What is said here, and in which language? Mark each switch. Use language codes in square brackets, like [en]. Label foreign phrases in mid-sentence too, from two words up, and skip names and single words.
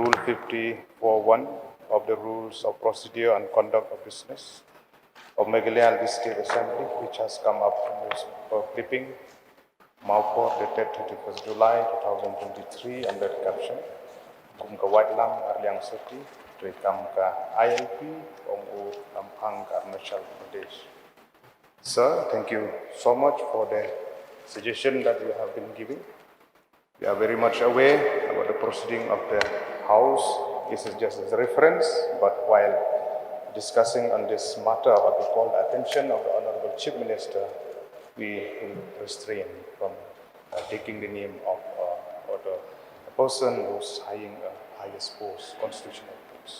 [en] 250.4.1 of the Rules of Procedure and Conduct of Business of Meghalaya State Assembly, which has come up in newspaper clipping, Maupur, dated 31st July 2023, under the caption, [kha] Kum ka Wadlam Arliang Seti, Tuikam ka ILP, Omu Ampang ka Arunachal Pradesh. [en] Sir, thank you so much for the suggestion that you have been giving. We are very much aware about the proceeding of the House. This is just as a reference, but while discussing on this matter, what we call the attention of the Honorable Chief Minister, we will refrain from taking the name of the person who's eyeing a highest post, constitutional post.